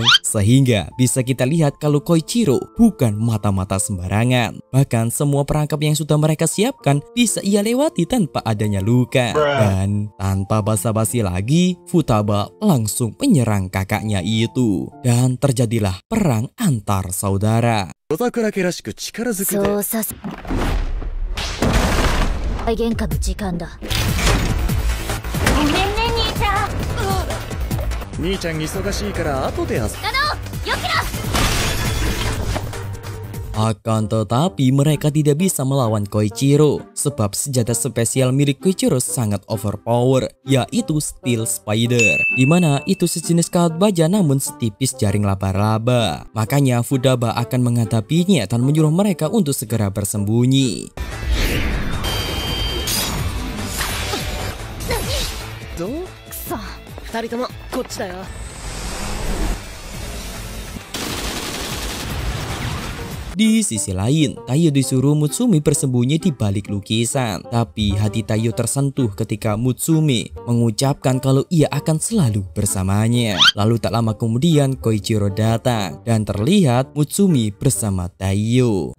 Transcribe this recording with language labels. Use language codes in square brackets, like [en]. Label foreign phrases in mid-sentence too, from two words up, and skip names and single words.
[id] Sehingga bisa kita lihat kalau Koichiro bukan mata-mata sembarangan. Bahkan semua perangkap yang sudah mereka siapkan bisa ia lewati tanpa adanya luka. Dan tanpa basa-basi lagi, Futaba langsung menyerang kakaknya itu. Dan terjadilah perang antar saudara. [ja] 夜桜家らしく力ずくでそうさせ喧嘩の時間だ。ごめんね兄ちゃん。兄ちゃん忙しいから後で遊ぶ。よきろ。 [id] Akan tetapi mereka tidak bisa melawan Koichiro, sebab senjata spesial milik Koichiro sangat overpower, yaitu Steel Spider, dimana itu sejenis kawat baja namun setipis jaring laba-laba. Makanya Futaba akan menghadapinya dan menyuruh mereka untuk segera bersembunyi. [ja] 二人ともこっちだよ。 [id] Di sisi lain, Taiyo disuruh Mutsumi bersembunyi di balik lukisan. Tapi hati Taiyo tersentuh ketika Mutsumi mengucapkan kalau ia akan selalu bersamanya. Lalu tak lama kemudian Koichiro datang dan terlihat Mutsumi bersama Taiyo.